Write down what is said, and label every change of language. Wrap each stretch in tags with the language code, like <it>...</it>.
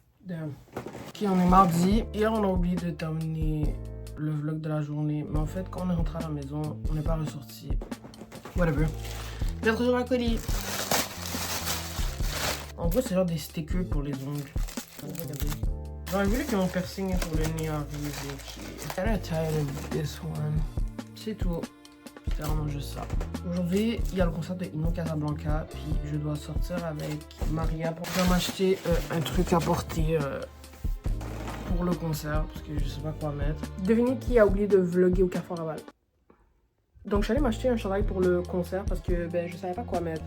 <fr>Ok, on est mardi. Hier, on a oublié de terminer le vlog de la journée. Mais en fait, quand on est rentré à la maison, on n'est pas ressorti.</fr> <en>Whatever.</en> <fr>Bientôt dans la colis. En gros, c'est genre des stickers pour les ongles. Regardez. J'aurais voulu que mon piercing pour le nez arrive.</fr> <en>I'm kinda tired of this one.</en> <fr>C'est tout. C'est vraiment juste ça. Aujourd'hui, il y a le concert de Ino Casablanca. Puis je dois sortir avec Maria pour m'acheter un truc à porter pour le concert. Parce que je sais pas quoi mettre. Devinez qui a oublié de vlogger au Carrefour Laval. Donc j'allais m'acheter un chandail pour le concert parce que ben je savais pas quoi mettre.</fr>